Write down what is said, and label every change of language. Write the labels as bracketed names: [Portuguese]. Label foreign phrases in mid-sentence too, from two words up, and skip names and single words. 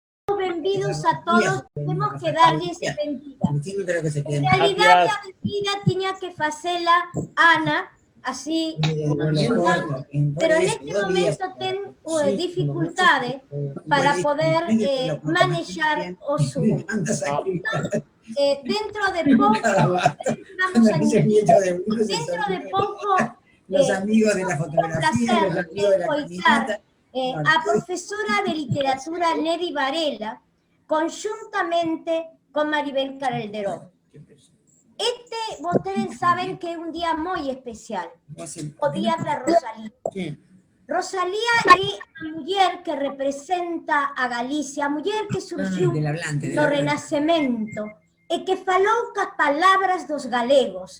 [Galician] benvidos a todos, temos que darlles benvida. En realidade, a benvida tiña que facela Ana, así, pero neste momento ten dificultade para poder manexar o Zoom. Dentro de pouco, vamos a dentro de pouco, [Spanish] los amigos de la fotografía, los amigos de la caminata, [Galician] a profesora de literatura Neri Varela, conjuntamente con Maribel Calderón. Vostedes saben que é un día moi especial, o día da Rosalía. Rosalía é a muller que representa a Galicia, a muller que surgiu no Renacemento e que falou cas palabras dos galegos.